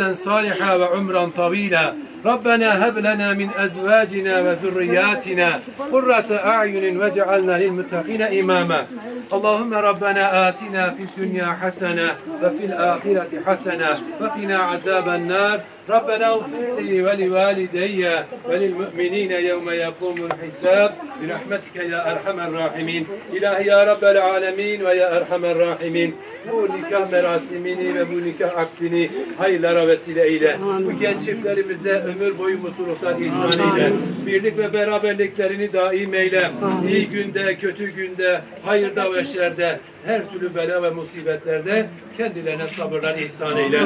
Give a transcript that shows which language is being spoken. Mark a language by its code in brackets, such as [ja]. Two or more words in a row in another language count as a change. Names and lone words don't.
[ar] صالحا وعمرا طويلا ربنا هب لنا من أزواجنا وذرياتنا قرة أعين واجعلنا للمتقين إماما اللهم ربنا آتنا في الدنيا حسنة وفي الآخرة حسنة وقنا عذاب النار ربنا اغفر لي ولوالدي وللمؤمنين يوم يقوم الحساب برحمتك يا أرحم الراحمين [tr] İlahi ya Rabbel Alemin ve ya Erhamer Rahimin bu nikah merasimini ve bu nikah akdini hayırlara vesile eyle. Bu genç çiftlerimize ömür boyu mutluluktan ihsan eyle. Birlik ve beraberliklerini daim eyle. İyi günde, kötü günde, hayırda ve şerde, her türlü bela ve musibetlerde kendilerine sabırlar ihsan eyle.